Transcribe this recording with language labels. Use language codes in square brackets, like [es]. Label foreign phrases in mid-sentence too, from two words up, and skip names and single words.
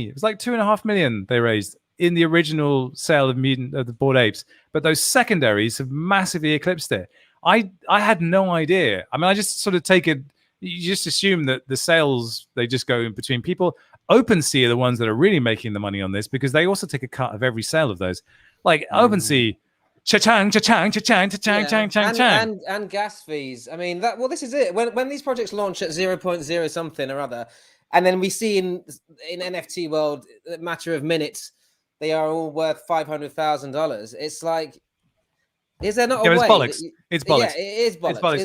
[en] It was like 2.5 million they raised in the original sale of the Bored Apes. But those secondaries have massively eclipsed it. I had no idea. I mean, I just sort of you just assume that the sales, they just go in between people. OpenSea are the ones that are really making the money on this because they also take a cut of every sale of those. Like OpenSea, cha-chang, cha-chang, cha-chang, cha-chang, chang, chang, chang. And gas fees. I mean, this is it. When these projects launch at 0.0 something or other, and then we see in NFT world, a matter of minutes, they are all worth $500,000. It's like, is there not a way? It's bollocks. It's bollocks. Yeah, it is bollocks.